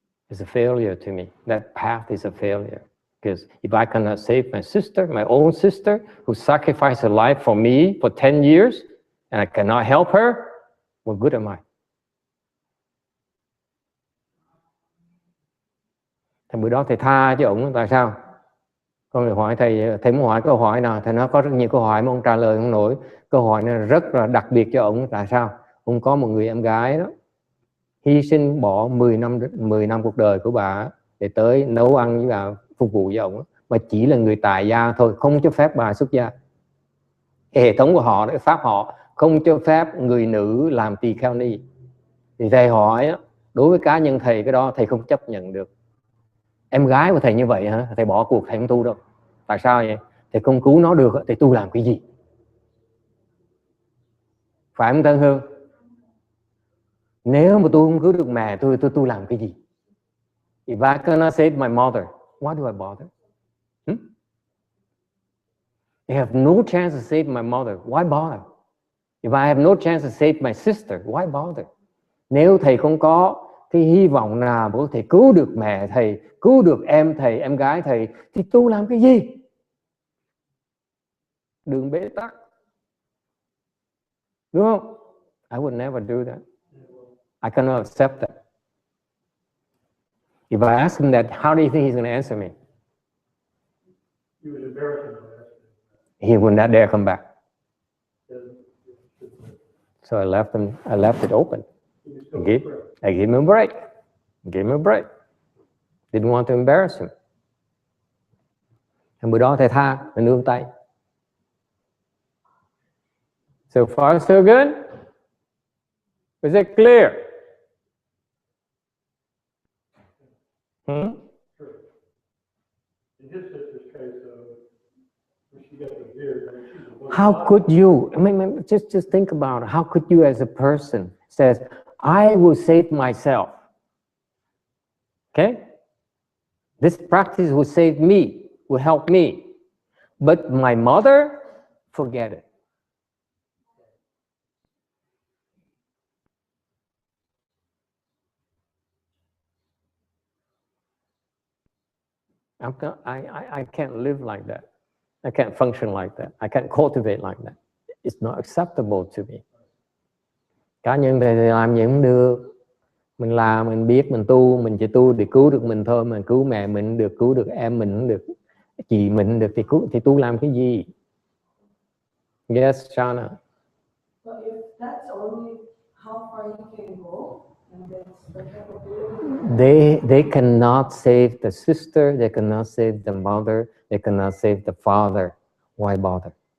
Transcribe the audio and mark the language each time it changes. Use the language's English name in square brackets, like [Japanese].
[English] It's a failure to me. That path is a failure. Because if I cannot save my sister, my own sister, who sacrificed her life for me for 10 years, and I cannot help her, what good am I? [Vietnamese] Thì bữa đó thầy tha cho ông, tại sao? Con được hỏi thầy muốn hỏi câu hỏi nào? Thầy nói có rất nhiều câu hỏi mà ông trả lời không nổi. Câu hỏi này rất là đặc biệt cho ông. Tại sao? Ông có một người em gái đó, hy sinh bỏ 10 năm cuộc đời của bà để tới nấu ăn với bà, phục vụ với ông, mà chỉ là người tại gia thôi, không cho phép bà xuất gia. Hệ thống của họ, pháp họ không cho phép người nữ làm tỳ kheo ni. Thì thầy hỏi, đối với cá nhân thầy, cái đó thầy không chấp nhận được. Em gái của thầy như vậy hả? Thầy bỏ cuộc, thầy không tu đâu. Tại sao vậy? Thầy không cứu nó được, thầy tu làm cái gì? Phải không Tân Hương? Nếu mà tôi không cứu được mẹ tôi làm cái gì? [English] If I cannot save my mother, why do I bother? I have no chance to save my mother, why bother? If I have no chance to save my sister, why bother? [Vietnamese] Nếu thầy không có cái hy vọng nào có thể cứu được mẹ thầy, cứu được em thầy, em gái thầy, thì tu làm cái gì? Đường bế tắc. Đúng không? [English] I would never do that. I cannot accept that. If I ask him that, how do you think he's going to answer me? You would embarrass him. He would not dare come back. So I left it open. I gave him a break. Didn't want to embarrass him. [Vietnamese] Bữa đó thầy tha, thầy nương tay. [English] So far, so good? Is it clear? In his sister's case, when she got the beard, I mean, she's a woman. How could you, just think about it. How could you as a person says, I will save myself. Okay? This practice will save me, will help me. But my mother, forget it. I can't live like that. I can't function like that. I can't cultivate like that. It's not acceptable to me. [Vietnamese] Cá nhân thầy làm gì cũng được. Mình làm, mình biết, mình tu, mình chỉ tu để cứu được mình thôi. Mình cứu mẹ mình được, cứu được em mình cũng được, chị mình được thì tu làm cái gì? [English] Yes, Shana. So if that's only how far you can go, and that's the capability. They cannot save the sister, they cannot save the mother, they cannot save the father. Why bother?